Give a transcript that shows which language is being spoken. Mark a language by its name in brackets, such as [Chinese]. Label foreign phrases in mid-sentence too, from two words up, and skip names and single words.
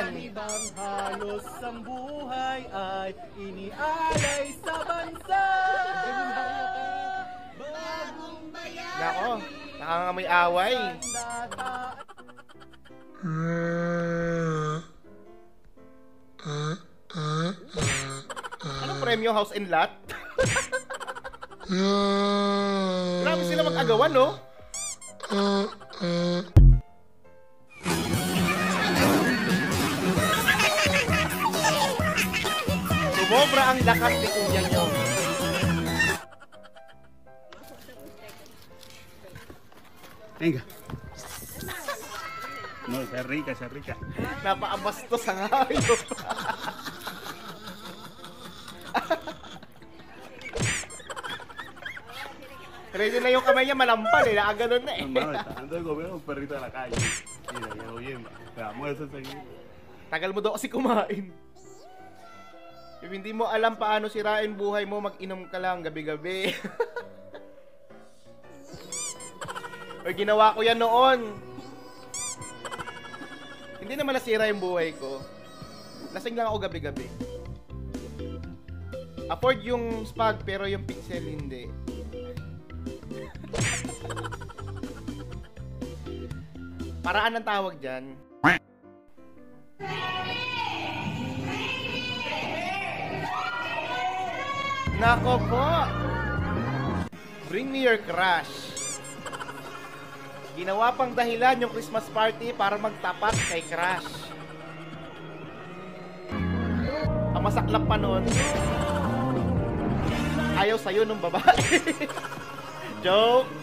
[Filipino] Ibang halos ang buhay ay inialay sa bansa. Bagong bayan. Nako, nakangamoy away. Anong premyo, [English] house and lot? [Filipino] Grabe sila mag-agawan, no? Sumobra ang lakas ni kuya nyo. [Spanish] Venga. No, sea rica, sea rica. [Filipino] Napaabastos ang hayop. Ready na yung kamay niya, malampal eh. Nakaganon na eh. [Spanish] Hermano, está dando de comer a un perrito de la calle. Mira, llegó bien. Te damos eso enseguida. [Filipino] Tagal mo daw kasi kumain. If hindi mo alam paano sirain buhay mo, mag-inom ka lang gabi-gabi. Or ginawa ko yan noon. Hindi naman nasira yung buhay ko. Lasing lang ako gabi-gabi. Afford yung spag pero yung pixel hindi. Paraan ang tawag dyan. Nako po! [English] Bring me your crush. [Filipino] Ginawa pang dahilan yung [English] Christmas party [Filipino] para magtapat kay crush. Ang masaklap pa nun, ayaw sa'yo nung babae. Joke!